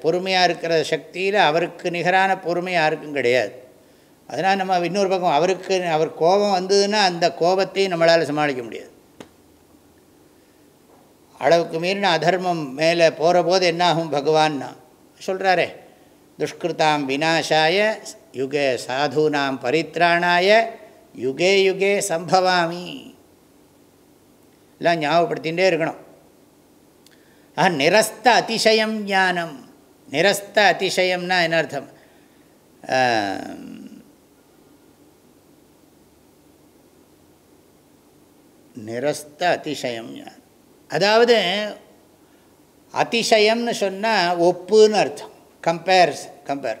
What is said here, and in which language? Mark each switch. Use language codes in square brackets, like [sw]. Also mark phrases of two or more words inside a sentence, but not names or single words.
[ta] பொறுமையாக இருக்கிற சக்தியில் அவருக்கு நிகரான பொறுமை யாருக்கும் கிடையாது. அதனால் நம்ம இன்னொரு பக்கம் அவர் கோபம் வந்ததுன்னா அந்த கோபத்தையும் நம்மளால் சமாளிக்க முடியாது. அளவுக்கு மீறின அதர்மம் மேலே போகிற போது என்னாகும் பகவான்னா சொல்கிறாரே, [sa] दुष्कृताम् विनाशाय युगे साधूनाम् परित्राणाय युगे युगे सम्भवामि. [ta] எல்லாம் ஞாபகப்படுத்திகிட்டே இருக்கணும். நிரஸ்த அதிசயம் ஞானம். நிரஸ்த அதிசயம்னா என்ன அர்த்தம்? நிரஸ்த அதிசயம் ஞானம், அதாவது அதிசயம்னு சொன்னால் ஒப்புன்னு அர்த்தம், கம்பேர்.